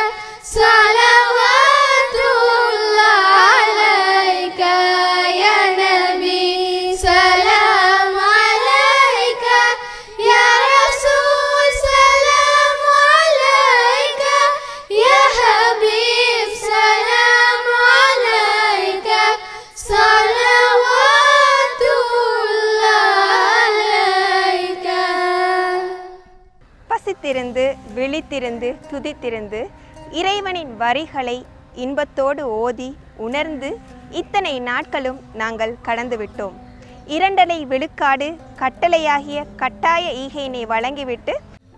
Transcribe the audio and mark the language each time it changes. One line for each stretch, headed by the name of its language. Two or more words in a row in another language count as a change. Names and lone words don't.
Arabic: صلوات الله عليك يا نبي سلام عليك يا رسول سلام عليك يا حبيب سلام عليك صلوات الله عليك
Tamil: பசித்திருந்து விழித்திருந்து துதித்திருந்து இறைவனின் வரிகளை இன்பத்தோடு ஓதி உணர்ந்து இத்தனை நாட்களும் நாங்கள் கடந்துவிட்டோம். 2.5 விழுக்காடு கட்டளையாகிய கட்டாய ஈகையினை வழங்கிவிட்டு